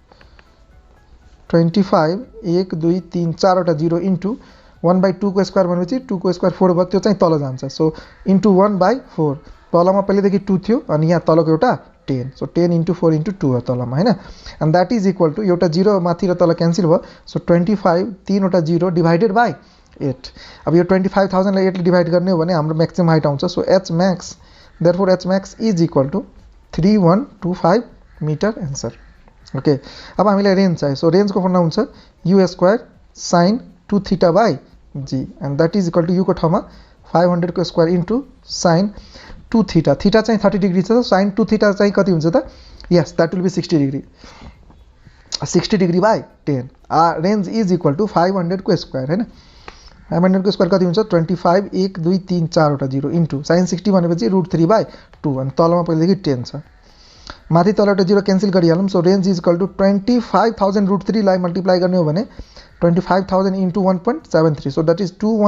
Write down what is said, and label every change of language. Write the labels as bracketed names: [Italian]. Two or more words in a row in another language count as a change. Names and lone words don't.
[Nepali] 25 1 2 3 4वटा 0 इन्टु 1/2 को स्क्वायर भनेपछि 2 को स्क्वायर 4 भयो त्यो चाहिँ तल जान्छ [English] so into [Nepali] 1/4 तलमा पहिलेदेखि 2 थियो अनि यहाँ तलको एउटा 10 सो 10 [English] into 4 into 2 [Nepali] हो तलमा हैन [English] and that is equal to [Nepali] एउटा 0 माथि र तल क्यान्सल भयो सो 25 तीनवटा 0 [English] divided by [Nepali] 8 अब यो 25000 लाई 8 ले डिभाइड गर्ने हो भने हाम्रो [English] maximum height [Nepali] आउँछ [English] so h max therefore h max is equal to 3125 meter answer okay [Nepali] अब हामीलाई रेंज चाहियो [English] so range [Nepali] को फर्मुला हुन्छ [English] u square sin 2 theta by g and that is equal to [Nepali] u को ठाउँमा 500 को स्क्वायर [English] into sin 2 theta theta [Nepali] चाहिँ 30 डिग्री छ [English] sin 2 theta [Nepali] चाहिँ कति हुन्छ त [English] yes that will be 60 degree 60 degree by 10 range is equal to 500 [Nepali] को स्क्वायर हैन 500 को स्क्वायर कति हुन्छ 25 1 2 3 4 वटा 0 [English] into sin 60 [Nepali] भनेपछि √3/2 अनि तलमा पहिलेदेखि 10 छ माथि तलबाट 0 क्यान्सल गरिहालौँ [English] so range is equal to 25000 √3 [Nepali] लाई मल्टिप्लाई गर्ने हो भने [English] 25000 into 1.73 so that is